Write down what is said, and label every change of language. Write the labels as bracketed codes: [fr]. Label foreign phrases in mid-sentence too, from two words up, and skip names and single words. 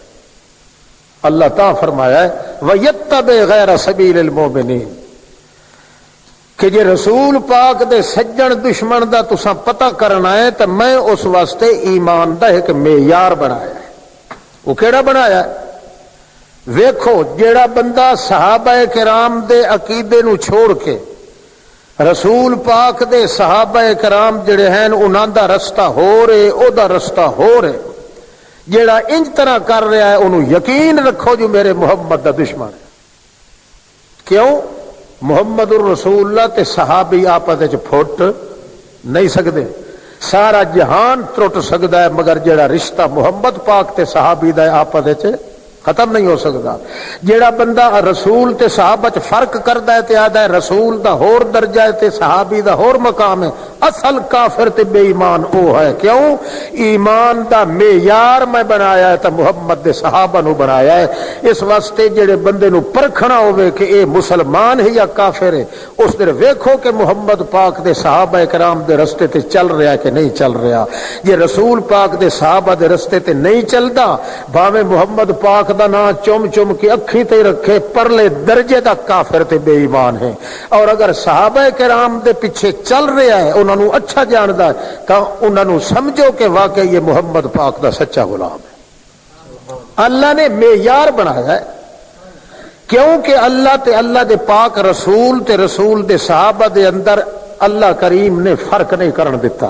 [pa] اللہ تعالیٰ فرمایا ہے [ar] وَيَتَّبِعْ غَيْرَ سَبِيلِ الْمُؤْمِنِينَ [pa] کہ جے رسول پاک دے سجن دشمن دا تساں پتہ کرنا ہے تو میں اس واسطے ایمان دا ایک معیار بنایا ہے۔ وہ کیڑا بنایا ہے؟ ویکھو جیڑا بندہ صحابہ کرام دے عقیدے نو چھوڑ کے رسول پاک دے صحابہ کرام جڑے ہیں انہاں دا رستہ ہو رہے، او دا رستہ ہو رہے، جیڑا انج طرح کر رہا ہے انہوں یقین رکھو جو میرے محمد دا دشمن ہے۔ کیوں؟ محمد الرسول اللہ تے صحابی آپس وچ پھٹ نہیں سکدے، سارا جہان ٹرٹ سکدا ہے مگر جڑا رشتہ محمد پاک تے صحابی دا آپس وچ ختم نہیں ہو سکتا. جیڑا بندہ رسول تے صحابہ چ فرق کردا ہے تے آدا ہے رسول دا ہور درجہ ہے تے صحابی دا ہور مقام ہے، اصل کافر تے بے ایمان او ہے. کیوں؟ ایمان دا معیار میں بنایا ہے تے محمد دے صحابہ نو بنایا ہے. اس واسطے جڑے بندے نو پرکھنا ہوئے کہ اے مسلمان ہے یا کافر ہے، اس دے ویکھو کہ محمد پاک دے صحابہ کرام دے رستے تے چل رہا ہے کہ نہیں چل رہا. جے رسول پاک دے صحابہ دے رستے تے نہیں چلدا، بھاویں محمد پاک دا نام چم چم کے اکھی تے رکھے، پرلے درجے دا کافر تے بے ایمان ہے. اور اگر صحابہ کرام دے پیچھے چل رہا ہے، انہاں نو اچھا جاندا ہے، تو انہاں نو سمجھو کہ واقعی یہ محمد پاک دا سچا غلام ہے. اللہ نے معیار بنایا ہے، کیونکہ اللہ تے اللہ دے پاک رسول تے رسول دے صحابہ دے اندر اللہ کریم نے فرق نہیں کرن دیتا.